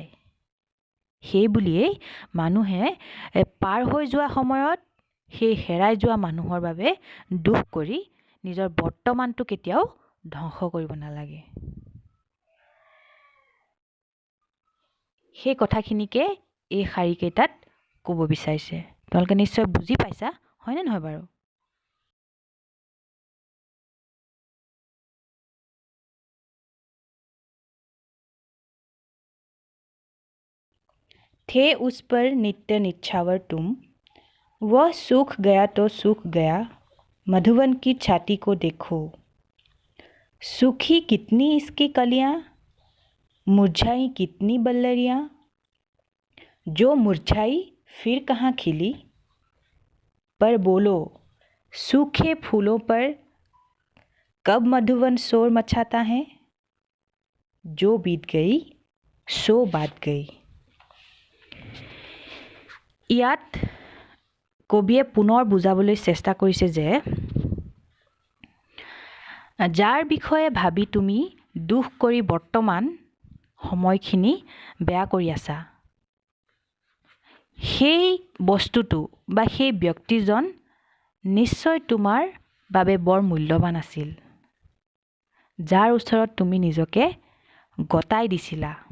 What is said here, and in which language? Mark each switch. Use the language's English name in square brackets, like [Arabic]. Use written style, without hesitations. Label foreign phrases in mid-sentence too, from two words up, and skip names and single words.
[Assamese] সেই বুলিয়েই মানুহে পাৰ হৈ যোৱা সময়ত সেই হেৰাই যোৱা মানুহৰ বাবে দুখ কৰি নিজৰ বৰ্তমানটো কেতিয়াও ধ্বংস কৰিব নালাগে। সেই কথাখিনিকে এই শাৰীকেইটাত ক'ব বিচাৰিছে। তোমালোকে নিশ্চয় বুজি পাইছা, হয়নে নহয় বাৰু? [Hindi] थे उस पर नित्य निछावर तुम, वह सूख गया तो सूख गया, मधुवन की छाती को देखो, सूखी कितनी इसकी कलियां, मुरझाई कितनी बल्लरियां, जो मुरझाई फिर कहाँ खिली, पर बोलो सूखे फूलों पर कब मधुवन शोर मचाता है, जो बीत गई सो बात गई। [Assamese] ইয়াত কবিয়ে পুনৰ বুজাবলৈ চেষ্টা কৰিছে যে যাৰ বিষয়ে ভাবি তুমি দুখ কৰি বৰ্তমান সময়খিনি বেয়া কৰি আছা, সেই বস্তুটো বা সেই ব্যক্তিজন নিশ্চয় তোমাৰ বাবে বৰ মূল্যৱান আছিল, যাৰ ওচৰত তুমি নিজকে গতাই দিছিলা।